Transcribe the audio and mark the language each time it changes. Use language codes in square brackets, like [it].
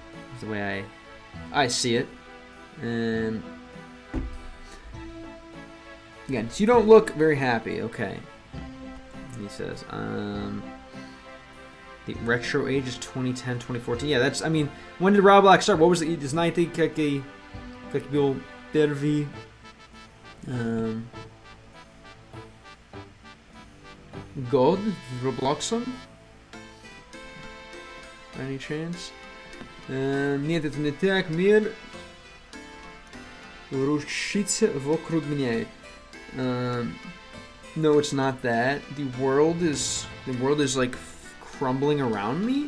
[en] That's the way I see it. And again, so you don't look very happy. Okay, he says. The retro age is 2010, 2014. Yeah, that's. I mean, when did Roblox start? What was it? [ru] Знаете, как был первый God Robloxом? [en] Any chance? [ru] Нет, это не так. Мир рушится вокруг меня. [en] No, it's not that. The world is like crumbling around me.